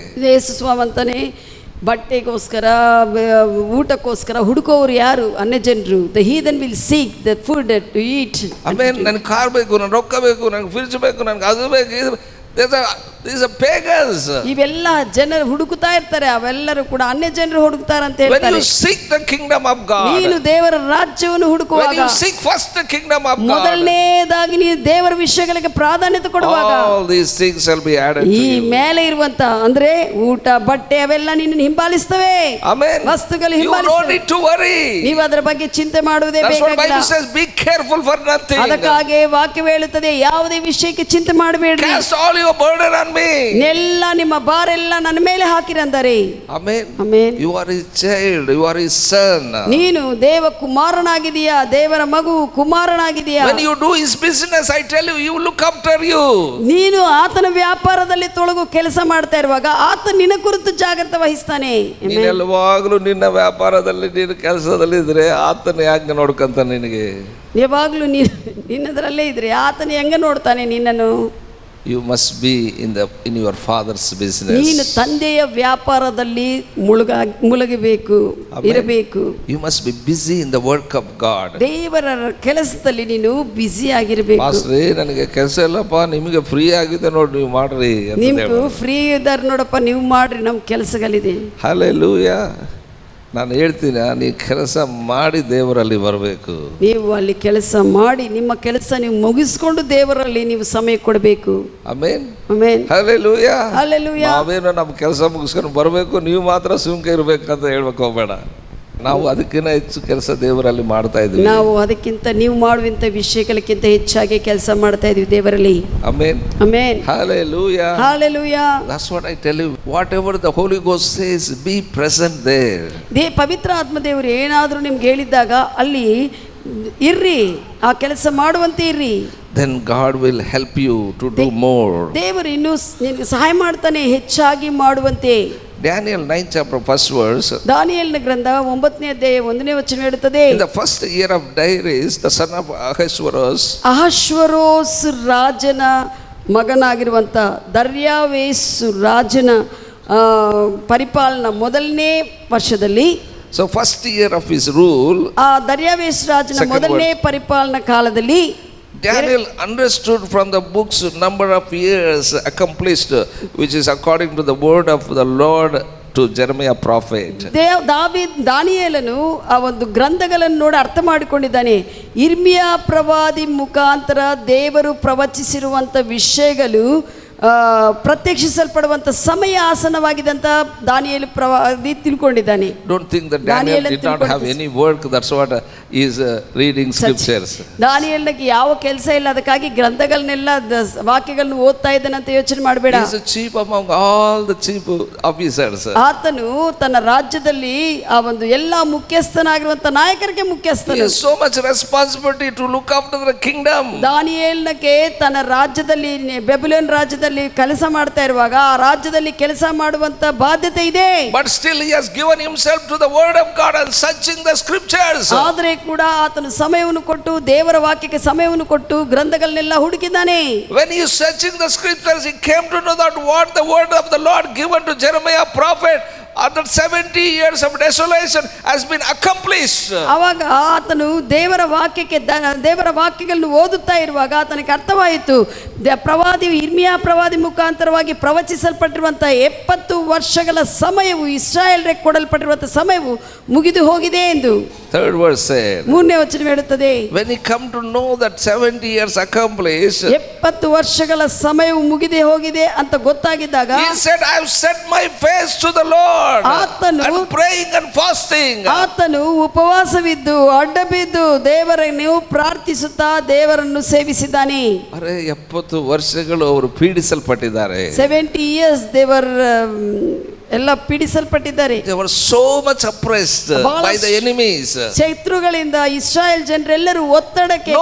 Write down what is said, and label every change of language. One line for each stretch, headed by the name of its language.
Kannada: ಯೇಸು ಸ್ವಾಮಂತಾನೆ ಬಟ್ಟೆಗೋಸ್ಕರ, ಊಟಕ್ಕೋಸ್ಕರ ಹುಡುಕೋರು ಯಾರು? ಅನ್ಯ ಜನರು.
English: The heathen will seek the food to eat.
Kannada: ಆಮೇಲೆ ನನಗೆ ಕಾರ್ ಬೇಕು, ನನಗೆ ರೊಕ್ಕ ಬೇಕು, ನನಗೆ ಫ್ರಿಡ್ಜ್ ಬೇಕು, ನನಗೆ ಅದು ಬೇಕು.
English: These are pagans.
Kannada: ಇವೆಲ್ಲ ಜನರು ಹುಡುಕುತ್ತಾ ಇರ್ತಾರೆ, ಅವೆಲ್ಲರೂ ಕೂಡ ಅನ್ಯ ಜನರು ಹುಡುಕ್ತಾರೆ ಅಂತ ಹೇಳ್ತಾರೆ.
English: When you seek the kingdom of God,
Kannada: ನೀನು ದೇವರ ರಾಜ್ಯವನ್ನು ಹುಡುಕುವಾಗ,
English: when you seek first the kingdom of God,
Kannada: ಮೊದಲನೇದಾಗಿ ನೀನು ದೇವರ ವಿಷಯಗಳಿಗೆ ಪ್ರಾಧಾನ್ಯತೆ ಕೊಡುವಾಗ,
English: all these things shall be added to you.
Kannada: ಈ ಮೇಲೆ ಇರುವಂತ ಅಂದ್ರೆ ಊಟ, ಬಟ್ಟೆ ಅವೆಲ್ಲ ನಿನ್ನನ್ನು ಹಿಂಬಾಲಿಸ್ತವೆ. Amen. ವಸ್ತುಗಳು ಹಿಂಬಾಲಿಸ್ತವೆ.
English: You don't need to worry.
Kannada: ನೀವು ಅದರ ಬಗ್ಗೆ ಚಿಂತೆ ಮಾಡುವುದೇ ಬೇಕಾಗಿಲ್ಲ.
English: That's what Bible says, be careful for nothing.
Kannada: ಅದಕ್ಕಾಗಿ ವಾಕ್ಯ ಹೇಳುತ್ತದೆ ಯಾವುದೇ ವಿಷಯಕ್ಕೆ ಚಿಂತೆ ಮಾಡಬೇಡಿ.
English: Cast all your burden on me.
Kannada: ಎಲ್ಲ ನಿಮ್ಮ ಭಾರೆಲ್ಲ ನನ್ನ ಮೇಲೆ ಹಾಕಿರಂದರೆ. Amen. Amen.
English: You are his child, you are his son.
Kannada: ನೀನು ದೇವ ಕುಮಾರನಾಗಿದೀಯಾ, ದೇವರ ಮಗು, ಕುಮಾರನಾಗಿದೀಯಾ.
English: When you do his business, I tell you, he will look after you.
Kannada: ನೀನು ಆತನ ವ್ಯಾಪಾರದಲ್ಲಿ ತೊಳಗು ಕೆಲಸ ಮಾಡ್ತಾ ಇರುವಾಗ ಆತ ನಿನ್ನ ಕುರಿತು ಜಾಗೃತೆ ವಹಿಸ್ತಾನೆ. ನೀನು ಯಾವಾಗಲೂ ನಿನ್ನ ವ್ಯಾಪಾರದಲ್ಲಿ, ನಿನ್ನ ಕೆಲಸದಲ್ಲಿ ಇದ್ರೆ ಆತನ ಯಾಕೆ ನೋಡ್ಕಂತಾನೆ ನಿನಗೆ? ಯಾವಾಗಲೂ ನಿನ್ನದರಲ್ಲೇ ಇದ್ರೆ ಆತನ ಹೆಂಗ ನೋಡ್ತಾನೆ ನಿನ್ನನ್ನು?
English: You must be in your father's business.
Kannada: ನೀನು ತಂದೆಯ ವ್ಯಾಪಾರದಲ್ಲಿ ಮುಳುಗಬೇಕು, ಇರಬೇಕು.
English: You must be busy in the work of God.
Kannada: ದೇವರ ಕೆಲಸದಲ್ಲಿ ನೀನು ಬ್ಯುಸಿ ಆಗಿರಬೇಕು. ಪಾಸ್ಟ್ರೇ ನನಗೆ ಕೆಲಸ ಇಲ್ಲಪ್ಪ, ನಿಮಗೆ ಫ್ರೀ ಆಗಿದೆ ನೋಡಿ, ನೀವು ಮಾಡ್ರಿ. ನಿಮ್ಗೆ ಫ್ರೀ ಇದ್ದಾರೆ ನೋಡಪ್ಪ, ನೀವು ಮಾಡ್ರಿ, ನಮ್ಮ ಕೆಲಸಗಳಿದೆ. ಹಲ್ಲೆಲೂಯಾ. ನಾನು ಹೇಳ್ತೀನಿ, ನೀವು ಕೆಲಸ ಮಾಡಿ ದೇವರಲ್ಲಿ ಬರಬೇಕು. ನೀವು ಅಲ್ಲಿ ಕೆಲಸ ಮಾಡಿ ನಿಮ್ಮ ಕೆಲಸ ನೀವು ಮುಗಿಸ್ಕೊಂಡು ದೇವರಲ್ಲಿ ನೀವು ಸಮಯ ಕೊಡಬೇಕು. ಆಮೆನ್. ಆಮೆನ್. ಹಲ್ಲೆಲೂಯಾ. ಹಲ್ಲೆಲೂಯಾ. ನಾವೇನೋ ನಮ್ಮ ಕೆಲಸ ಮುಗಿಸ್ಕೊಂಡು ಬರಬೇಕು, ನೀವು ಮಾತ್ರ ಸುಮ್ಕೆ ಇರಬೇಕಂತ ಹೇಳ್ಬೇಕು ಹೋಗಬೇಡ. ನಾವು ಅದಕ್ಕಿಂತ ಹೆಚ್ಚು ಕೆಲಸ ದೇವರಲ್ಲಿ ಮಾಡ್ತಾ ಇದ್ದೀವಿ. ನಾವು ಅದಕ್ಕಿಂತ ನೀವು ಮಾಡುವಂತ ವಿಷಯಗಳಕ್ಕಿಂತ ಹೆಚ್ಚಾಗಿ ಕೆಲಸ ಮಾಡ್ತಾ ಇದೀವಿ ದೇವರಲ್ಲಿ.
English: Amen. Amen. Hallelujah. Hallelujah. That's what I tell you. Whatever the Holy Ghost says, be present there.
Kannada: ಪವಿತ್ರ ಆತ್ಮ ದೇವರು ಏನಾದರೂ ನಿಮ್ಗೆ ಹೇಳಿದಾಗ ಅಲ್ಲಿ ಇರ್ರಿ, ಆ ಕೆಲಸ ಮಾಡುವಂತೆ ಇರ್ರಿ.
English: Then God will help you to do more.
Kannada: ದೇವರು ಇನ್ನೂ ನಿನಗೆ ಸಹಾಯ ಮಾಡ್ತಾನೆ ಹೆಚ್ಚಾಗಿ ಮಾಡುವಂತೆ.
English: Daniel 9th chapter 1st verse.
Kannada: ದಾನಿಯೇಲನ ಗ್ರಂಥ 9ನೇ ಅಧ್ಯಾಯ 1ನೇ ವಚನ ಹೇಳುತ್ತದೆ,
English: In the first year of Darius, the son of Ahasuerus,
Kannada: ಅಹಶ್ವರೋಸ್ ರಾಜನ ಮಗನಾಗಿರುವಂಥ ದರ್ಯಾವೇಸು ರಾಜನ ಪರಿಪಾಲನಾ ಮೊದಲನೇ ವರ್ಷದಲ್ಲಿ,
English: so first year of his rule,
Kannada: ಆ ದರ್ಯಾವೇಸ್ ರಾಜನ
English: Second
Kannada: ಮೊದಲನೇ ಪರಿಪಾಲನಾ ಕಾಲದಲ್ಲಿ
English: Daniel understood from the books number of years accomplished, which is according to the word of the Lord to Jeremiah prophet.
Kannada: ದಾನಿಯೇಲನು ಆ ಒಂದು ಗ್ರಂಥಗಳನ್ನು ನೋಡಿ ಅರ್ಥ ಮಾಡಿಕೊಂಡಿದ್ದಾನೆ. ಇರ್ಮಿಯಾ ಪ್ರವಾದಿ ಮುಖಾಂತರ ದೇವರು ಪ್ರವಚಿಸಿರುವಂಥ ವಿಷಯಗಳು ಪ್ರತ್ಯಕ್ಷಿಸಲ್ಪಡುವಂಥ ಸಮಯ ಆಸನವಾಗಿದೆ ಅಂತ ದಾನಿಯೇಲ ಪ್ರವಾದಿ ತಿಳ್ಕೊಂಡಿದ್ದಾನೆ.
English: Don't think that Daniel did not have any work. That's what is reading scriptures.
Kannada: ದಾನಿಯೇಲನಿಗೆ ಯಾವ ಕೆಲಸ ಇಲ್ಲ, ಅದಕ್ಕಾಗಿ ಗ್ರಂಥಗಳನ್ನೆಲ್ಲ ವಾಕ್ಯಗಳನ್ನು ಓದ್ತಾ ಇದ್ದಾನೆ ಅಂತ ಯೋಚನೆ ಮಾಡಬೇಡ.
English: He is a chief among all the chief officers.
Kannada: ಆತನು ತನ್ನ ರಾಜ್ಯದಲ್ಲಿ ಆ ಒಂದು ಎಲ್ಲ ಮುಖ್ಯಸ್ಥನಾಗಿರುವಂತ ನಾಯಕರಿಗೆ ಮುಖ್ಯಸ್ಥನು.
English: He has so much responsibility to look after the kingdom.
Kannada: ದಾನಿಯೇಲನಿಗೆ ತನ್ನ ರಾಜ್ಯದಲ್ಲಿ ಬೆಬುಲೋನ್ ರಾಜ್ಯದಲ್ಲಿ ಕೆಲಸ ಮಾಡ್ತಾ ಇರುವಾಗ ಆ ರಾಜ್ಯದಲ್ಲಿ ಕೆಲಸ ಮಾಡುವಂತ ಬಾಧ್ಯತೆ ಇದೆ.
English: But still he has given himself to the word of God and searching the scriptures.
Kannada: ಆದರೆ ಕೂಡ ಆತನು ಸಮಯವನ್ನು ಕೊಟ್ಟು ದೇವರ ವಾಕ್ಯಕ್ಕೆ ಸಮಯವನ್ನು ಕೊಟ್ಟು ಗ್ರಂಥಗಳನ್ನೆಲ್ಲ ಹುಡುಕಿದ್ದಾನೆ.
English: When he is searching the scriptures, he came to know that what the word of the Lord given to Jeremiah prophet after 70 years of desolation has been accomplished.
Kannada: ಆವಾಗ ಆತನು ದೇವರ ವಾಕ್ಯಗಳನ್ನು ಓದುತ್ತಾ ಇರುವಾಗ ಆತನಿಗೆ ಅರ್ಥವಾಯಿತು, ಪ್ರವಾದಿ ಇರ್ಮಿಯಾ ಪ್ರವಾದಿ ಮುಖಾಂತರವಾಗಿ ಪ್ರವಚಿಸಲ್ಪಟ್ಟಿರುವಂತಹ 70 ವರ್ಷಗಳ ಸಮಯವು ಇಸ್ರಾಯೇಲ್ಗೆ ಕೊಡಲ್ಪಟ್ಟಿರುವಂತಹ ಸಮಯವು ಮುಗಿದು ಹೋಗಿದೆ ಎಂದು.
English: Third verse said,
Kannada: 3ನೇ ವಚನ ಹೇಳುತ್ತದೆ,
English: when he come to know that 70 years accomplished,
Kannada: 70 ವರ್ಷಗಳ ಸಮಯವು ಮುಗಿದೆ ಹೋಗಿದೆ ಅಂತ ಗೊತ್ತಾಗಿದ್ದಾಗ
English: he said, I have set my face to the Lord and praying and fasting.
Kannada: ಆತನು ಉಪವಾಸವಿದ್ದು ಅಡ್ಡಬಿದ್ದು ದೇವರನ್ನು ಪ್ರಾರ್ಥಿಸುತ್ತಾ ದೇವರನ್ನು ಸೇವಿಸಿದ್ದಾನೆ. ಅರೆ 70 ವರ್ಷಗಳು ಅವರು ಪೀಡಿಸಲ್ಪಟ್ಟಿದ್ದಾರೆ. 70 years ದೇವರ ಎಲ್ಲ ಪೀಡಿಸಲ್ಪಟ್ಟಿದ್ದಾರೆ.
English: They were so much oppressed by the enemies.
Kannada: ಶತ್ರುಗಳಿಂದ ಇಸ್ರಾಯೇಲ್ ಜನರೆಲ್ಲರೂ ಒತ್ತಡಕ್ಕೆ,